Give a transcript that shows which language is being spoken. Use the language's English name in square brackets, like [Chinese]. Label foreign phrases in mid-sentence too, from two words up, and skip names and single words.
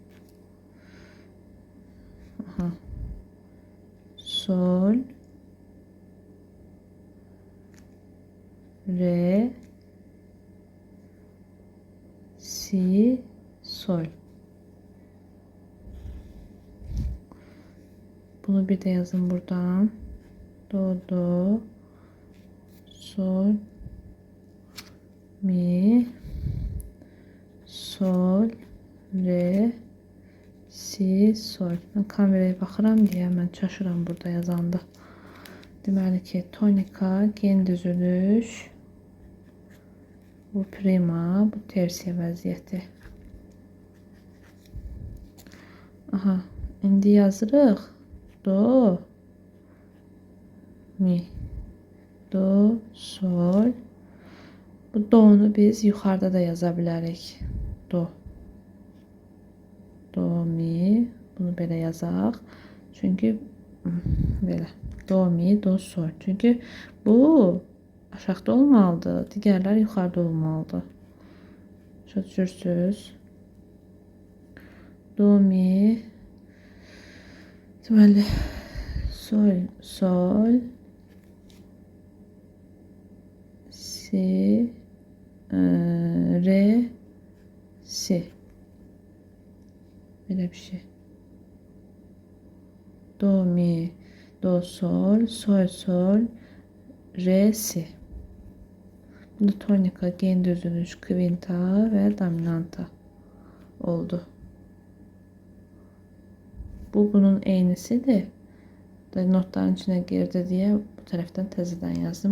[Azerbaijani] Aha. Sol, re, si, sol. Bunu bir de yazın buradan. Do, do, sol, mi, sol, re, si, sol. Ben kameraya baxıram deyə mən çaşıram burada yazanda. Deməli ki, tonika, gen düzülüş, bu prima, bu tersiya vəziyyəti. Aha, indi yazırıq. Do, mi, do, sol. Bu do'nu biz yuxarıda da yaza bilərik. Do, do, mi. Bunu belə yazaq. Çünki belə. Do, mi, do, sol. Çünki bu aşağıda olmalıdır. Digərlər yuxarıda olmalıdır. Başa düşürsünüz? Do, mi. Deməli, sol, sol, si, re, si. Belə bir şey. Do, mi, do, sol, sol, sol, re, si. Bu da tonika, gen düzülüş, kvinta və dominanta oldu. Bu bunun eynisidir. [Turkish] Notların içine girdi diye [Azerbaijani] bu tərəfdən təzədən yazdım.